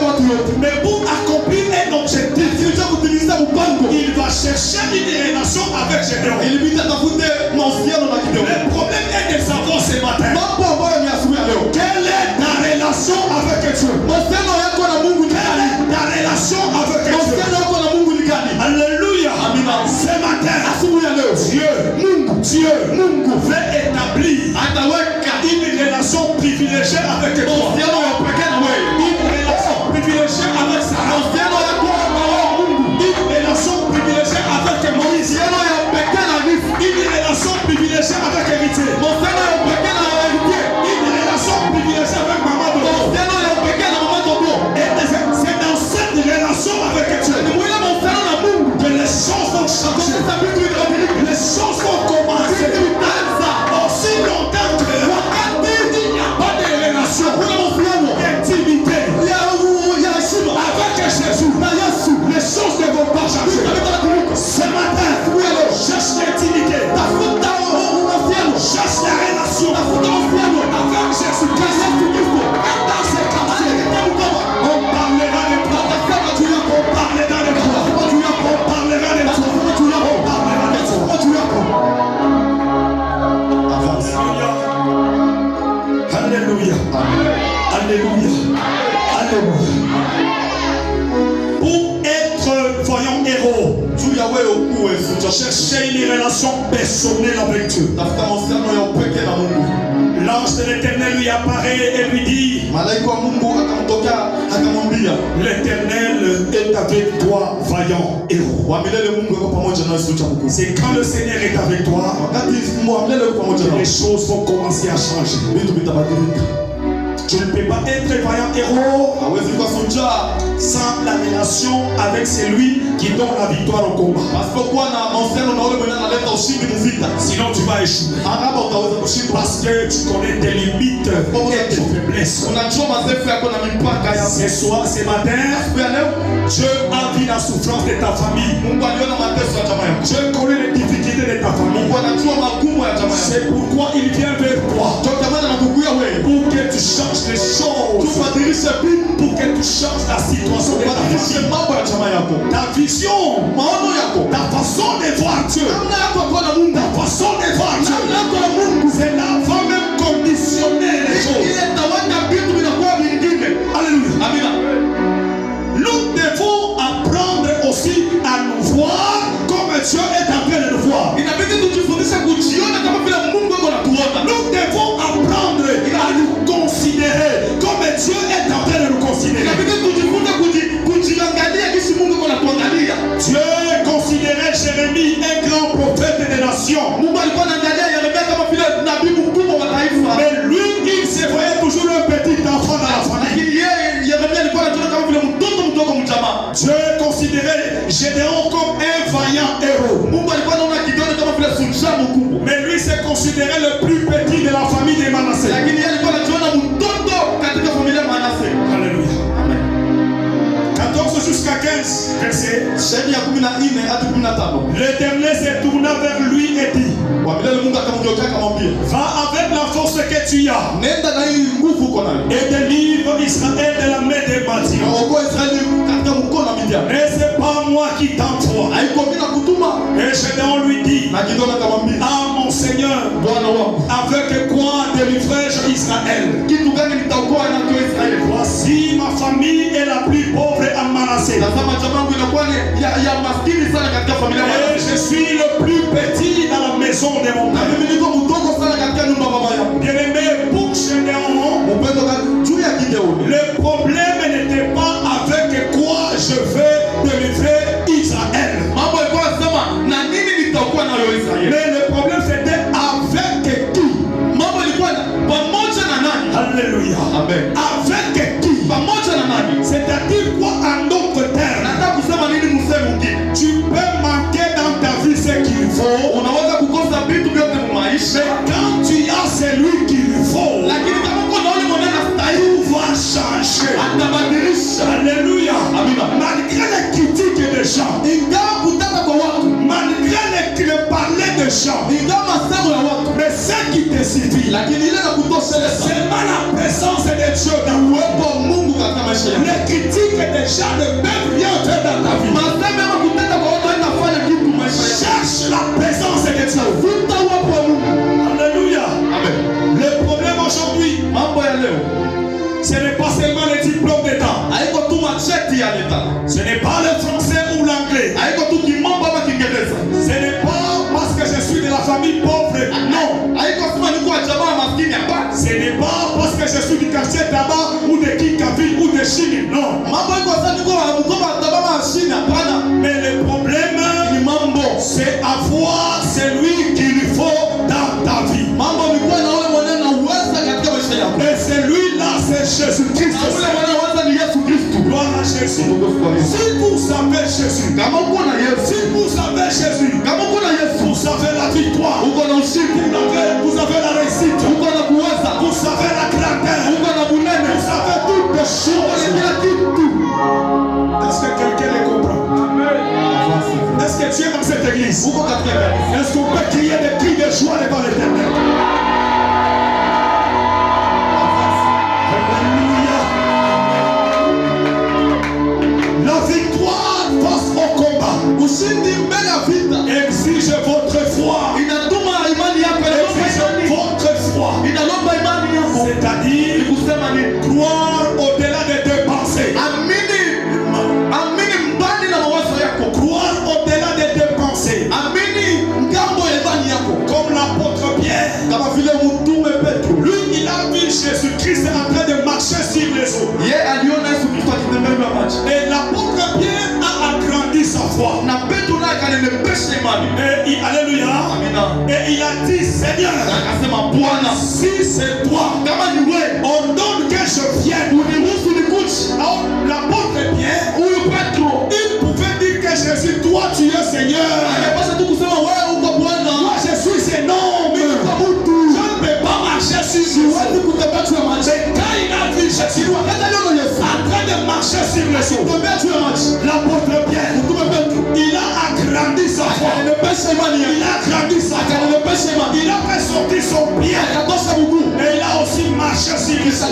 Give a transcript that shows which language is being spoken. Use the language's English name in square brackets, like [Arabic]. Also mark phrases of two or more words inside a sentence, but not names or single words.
[Swahili] yote. [French] Mais pour accomplir un objectif, [Swahili] Kisha kutimiza mpango, [French] il va chercher une relation avec Gédéon. [Swahili] ilibidi atafute mahusiano na Gideon. [French] Le problème est de savoir ce matin, [Swahili] Mambo ambayo ni asubuhi ya leo. [French] quelle est ta relation avec Dieu? [Swahili] Mahusiano yako na Mungu ni [French] Quelle [Swahili] gani? [French] est ta relation avec Dieu? [Swahili] Mahusiano yako na Mungu ni gani? [French] Alléluia. [Swahili] Amina. [French] Ce matin, [Swahili] Asubuhi ya leo. [French] Mungu veut établir [Swahili] Ataweka [French] une relation privilégiée avec toi. [Swahili] mahusiano ya pekee na wewe. [French] Une relation privilégiée avec Sarah. [Swahili] Mahusiano yako na wewe Mungu. [French] Une relation privilégiée avec Moïse. [Swahili] Mahusiano ya pekee na Yesu. [French] Une relation privilégiée avec Héritier. [Swahili] Mahusiano ya pekee na Héritier. [French] Une relation privilégiée avec Maman Dodo. [Swahili] Mahusiano ya pekee na Mama Dodo. [French] Et c'est dans cette relation avec Dieu [Swahili] Ni mwile mahusiano na Mungu. [French] que les choses vont changer. [Swahili] Sasa vitu vinabadilika. [French] Les choses vont commencer. [Swahili] Vitu vitaanza. [French] Aussi longtemps que il n'y a pas de relation [Swahili] Hakuna mahusiano [French] d'intimité [Swahili] ya heshima [French] avec Jésus, [Swahili] na Yesu. [French] les choses ne vont pas changer. [Swahili] Vitabadilika. [French] Ce matin, cherche l'intimité, [Swahili] Tafuta mahusiano. [French] cherche la relation [Swahili] Tafuta mahusiano [French] avec Jésus. [Swahili] na Yesu Kristo. [French] Et dans ces quartiers, on parlera de toi. [Swahili] Atasema juu yako. [French] On parlera de toi. [Swahili] Atasema juu yako. [French] On parlera de toi. [Swahili] Atasema juu yako. [French] On parlera de toi. [Swahili] Atasema juu yako. [French] Avance. Alléluia. Alléluia. Alléluia. Pour être, voyons, héros, [Swahili] Juu ya wewe ukuwe sucha. [French] cherchez une relation personnelle avec Dieu. [Swahili] Tafuta mahusiano ya upekee na Mungu. [French] L'ange de l'Éternel lui apparaît et lui dit, [Swahili] Malaika wa Mungu akamtokea akamwambia, [French] l'Éternel est avec toi, vaillant héros. [Swahili] wa milele Mungu yuko pamoja nawe sucha mkuu. [French] C'est quand le Seigneur est avec toi, [Swahili] Wakati Mungu wa milele yuko pamoja [French] les [Swahili] nawe, [French] choses vont commencer à changer. [Swahili] vitu vitabadilika. [French] Tu ne peux pas être vaillant héros [Swahili] Hawezi kuwa shujaa [French] sans la relation avec celui qui donne la victoire au combat. [Swahili] pasipokuwa na mahusiano na ule mwenye analeta ushindi mvita. [French] Sinon tu vas échouer. [Swahili] Hapa utaweza kushindwa. [French] Parce que tu connais tes limites et tes faiblesses. [Swahili] Unajua madhaifu yako na mipaka ya [French] Ce soir, ce matin, [Swahili] siku ya leo. [French] Dieu a vu la souffrance de ta famille. [Swahili] Mungu aliona mateso ya jamaa yako. [French] Dieu connaît les difficultés de ta famille. [Swahili] Mungu anajua magumu ya jamaa yako. [French] C'est pourquoi il vient vers toi. [Swahili] Ndio maana anakukuia wewe. [French] Pour que tu changes les choses. [Swahili] Tubadilishe vitu, [French] Pour que tu changes la situation de ta [Swahili] tubadilishe [French] famille. [Swahili] mambo ya jamaa yako. [French] Ta vision, [Swahili] Maono yako. [French] ta façon de voir Dieu. [Swahili] Namna yako kwa na Mungu. [French] Ta façon de voir Dieu. [Swahili] Namna yako na Mungu. [French] C'est là va même conditionner les choses. [Swahili] Ile tawanya vitu vinakuwa vingine. [French] Alléluia. [Swahili] Amina. [French] Nous devons apprendre aussi à nous voir comme Dieu est en train de nous voir. [Swahili] Inabidi tujifundishe kujiona kama vile Mungu yuko anatuona. [French] Nous devons apprendre à nous considérer comme Dieu est en train de nous considérer. [Swahili] Inabidi tujifunze kujiangalia jinsi Mungu yuko anatuangalia. [French] Dieu considérait Jérémie un grand prophète des nations. [Swahili] Mungu alikuwa anaangalia Yeremia kama vile nabii mkubwa wa taifa. [French] Mais lui, il se voyait toujours un petit enfant dans la famille. [Swahili] Lakini yeye Yeremia alikuwa anajiona kama vile mtoto mdogo mjamaa. [French] Dieu considérait Gédéon comme un vaillant héros. [Swahili] Mungu alikuwa anaona Gideoni kama vile shujaa mkubwa. [French] Mais lui se considérait le plus petit de la famille de Manassé. [Swahili] Lakini yeye alikuwa anajiona mtoto katika familia ya Manase. [French] Alléluia. 14 jusqu'à 15 versets. [Swahili] Shairi ya 14 hadi 15. [French] L'Éternel se tourna vers lui et dit, [Swahili] Kwa milele Mungu akamgeukia akamwambia, [French] va avec la force que tu as [Swahili] nenda na hii nguvu uko nayo. [French] et délivre Israël de la main des Madian. [Swahili] Okoa Israeli katika mkono wa Midian. [French] Mais c'est pas moi qui t'envoie. [Swahili] Haiko mimi nakutuma. [French] Et Gédéon lui dit, [Swahili] Na Gideoni akamwambia, [French] ah mon Seigneur, [Swahili] Bwana wangu, [French] avec quoi délivrai-je Israël? [Swahili] kitu gani nitaokoa nacho Israeli? [French] Voici ma famille est la plus pauvre à Manassé. [Swahili] Tazama jamaa yangu inakuwa ni ya maskini sana katika familia ya [French] Et [Swahili] Manase. [French] je suis le plus petit dans la maison de mon [Swahili] Na [French] père. [Swahili] mimi niko mdogo sana katika nyumba ya baba yangu. [French] Bien-aimé, pour Gédéon, [Swahili] Upendo juu ya Gideoni. [French] le problème n'était pas avec quoi je vais délivrer Israël. [Swahili] Mambo yalikuwa yanasema na nini nitaokoa nayo Israeli? [French] Mais le problème c'était avec qui? [Swahili] Mambo ilikuwa pamoja na nani? [French] Alléluia. [Swahili] Amen. [French] Avec qui? [Swahili] Pamoja na nani? [French] C'est-à-dire quoi en d'autres termes? [Swahili] Nataka kusema nini msemo mwingine? [French] Tu peux manquer dans ta vie ce qu'il faut. [Swahili] Unaweza kukosa vitu vyote mu maisha, [French] Mais quand tu as celui qu'il faut, [Swahili] lakini kama uko na yule mwenye anastahili, [French] tout va changer. [Swahili] atabadilisha. [French] Alléluia. [Swahili] Amina. [French] Malgré les critiques des gens, [Swahili] Ingawa kutaka kwa watu, [French] malgré les parler des gens, [Swahili] ingawa masemo ya watu, [French] mais ce qui te suffit, [Swahili] lakini ile na kutosheleza [French] seulement la présence de Dieu dans [Swahili] uwepo wa Mungu katika maisha maisha yako. [French] Les critiques des gens ne peuvent rien faire dans ta vie. [Swahili] Maseme ama kutenda kwa watu haitafanya kitu maisha yako. [French] Cherche la présence de Dieu. [Swahili] Futa uwepo wa Mungu. [French] Alléluia. [Swahili] Amen. [French] Le problème aujourd'hui, [Swahili] Mambo ya leo [French] ce n'est pas seulement les diplômes d'État. [Swahili] haiko tu macheti ya leta. [French] Ce n'est pas le français ou l'anglais. [Swahili] Haiko tu kimombo ama Kiingereza. [French] Ce n'est pas parce que je suis de la famille pauvre. Non. [Swahili] Haiko sema niko wa jamaa maskini hapana. [French] Ce n'est pas parce que je suis du quartier Taba ou de Kinkaville ou de Chine. Non. [Swahili] Mambo iko sasa niko wa mkoba tabama shina hapana. [French] Mais le problème, [Swahili] Ni mambo. [French] c'est avoir celui qu'il faut dans ta vie. [Swahili] Mambo ni kuwa na ule mwenye na uweza katika maisha yako. [French] Et celui-là, c'est Jésus-Christ. [Swahili] Na ule mwenye uweza ni Yesu Kristo. [French] Gloire à Jésus. Si vous savez Jésus, [Swahili] Kama uko na Yesu, [French] si vous savez Jésus, [Swahili] kama uko na Yesu, [French] vous avez la victoire, [Swahili] uko na ushindi, [French] vous avez la réussite, [Swahili] uko na kuweza, [French] vous savez la grandeur, [Swahili] uko na bunene, [French] vous savez toutes les [Swahili] uko [French] choses. [Swahili] na kila kitu. [French] Est-ce que quelqu'un les comprend? Est-ce que tu es dans cette église? [Swahili] Uko katika kanisa. [French] Est-ce qu'on peut crier des cris de joie devant l'Éternel? Alléluia. La victoire face au combat [Swahili] Ushindi mbele ya vita [French] exige votre foi. [Swahili] inatuma imani yako, [French] Exige votre foi. [Swahili] inalomba imani yako. [French] C'est-à-dire [Swahili] Ni kusema ni [French] croire au-delà de tes pensées. [Swahili] amini mbali na mawazo yako, [French] Croire au-delà de tes pensées. [Swahili] amini ngambo ya imani yako. [French] Comme l'apôtre Pierre. [Swahili] Kama vile mtume Petro, [French] Lui, il a vu Jésus-Christ en train de marcher sur les eaux. [Swahili] ye aliona Yesu Kristo akitembea juu ya maji, [French] Et l'apôtre Pierre a agrandi sa foi. [Swahili] na Petro naye akanenepesha imani. [French] Alléluia. [Swahili] Amina. [French] Et il a dit, Seigneur, [Swahili] Akasema, Bwana, [French] si c'est toi, [Swahili] kama ni wewe [French] ordonne que je vienne. [Swahili] uniruhusu nikuje. [French] Alors, l'apôtre Pierre, [Swahili] Huyu Petro [French] il pouvait dire que Jésus, toi tu es Seigneur. [Swahili] angepasha tu kusema wewe uko Bwana. [French] Moi je suis cet homme. Je ne peux pas marcher sur les eaux. [Swahili] Siwezi kutembea juu ya maji. [French] Mais quand il a vu Jésus [Swahili] Wakati aliona Yesu [French] en train de marcher sur les eaux, [Swahili] akitembea juu ya maji, [French] l'apôtre Pierre, [Swahili] mtume Petro [French] il a agrandi sa foi. [Swahili] akanenepesha imani [French] Il [Swahili] yake, [French] a agrandi sa foi. [Swahili] akanenepesha imani, [French] Il a fait sortir son pied. [Swahili] akatosha mguu, [French] Et il a aussi marché sur les eaux.